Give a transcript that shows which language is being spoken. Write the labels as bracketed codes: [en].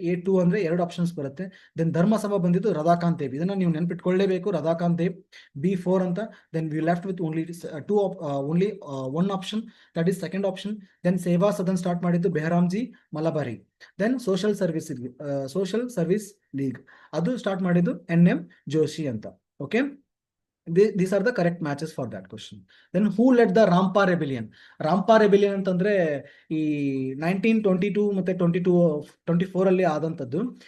[kn] A2 ಅಂದ್ರೆ 2 options ಬರುತ್ತೆ. Then ಧರ್ಮಸಭಾ ಬಂದಿದ್ದು ರಾಧಾಕಾಂತ್ ದೇವ್, ಇದನ್ನ ನೀವು ನೆನ್ಪಿಟ್ಕೊಳ್ಳೇಬೇಕು, ರಾಧಾಕಾಂತ್ ದೇವ್. B4 ಅಂತ. [en] Then we left with only one option, that is second option. [kn] Then ಸೇವಾ ಸದನ್ ಸ್ಟಾರ್ಟ್ ಮಾಡಿದ್ದು ಬೆಹರಾಮ್ಜಿ Malabari. Then social service league ಅದು ಸ್ಟಾರ್ಟ್ ಮಾಡಿದ್ದು NM ಜೋಶಿ ಅಂತ. [en] Okay, these are the correct matches for that question. Then who led the Rampa Rebellion? [kn] Rampa Rebellion ಅಂತಂದ್ರೆ ಈ 1922 ಮತ್ತೆ 24 ಅಲ್ಲಿ ಆದಂತದ್ದು.